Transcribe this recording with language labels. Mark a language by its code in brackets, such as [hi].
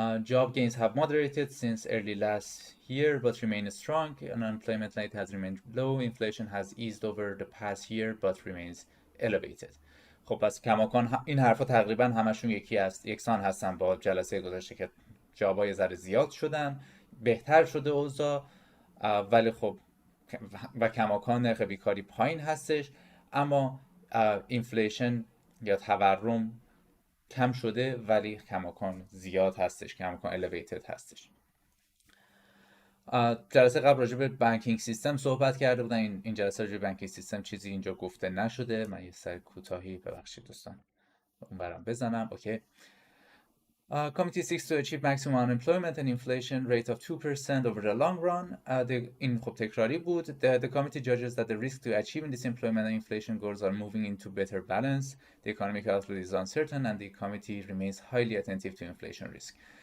[en] Job gains have moderated since early last year but remain strong. Unemployment rate has remained low. Inflation has eased over the past year but remains elevated. [fa] خب پس کماکان این حرفا تقریبا همشون یکسان هستن با جلسه گذشته که جابای ذره زیاد شدن، بهتر شده اوضاع، ولی خب و کماکان نرخ بیکاری پایین هستش، اما اینفلیشن یا تورم کم شده ولی کماکان زیاد هستش، کماکان elevated هستش. جلسه قبل راجع به بانکینگ سیستم صحبت کرده بودن. این جلسه راجع به بانکینگ سیستم چیزی اینجا گفته نشده. من یه سر کوتاهی ببخشید دوستان اونورم بزنم. اوکی. [en] Committee seeks to achieve maximum unemployment and inflation rate of 2% over the long run. [fa] این خب تکراری بود. [en] The committee judges that the risk to achieving this employment and inflation goals are moving into better balance. The economic outlook is uncertain and the committee remains highly attentive to inflation risk.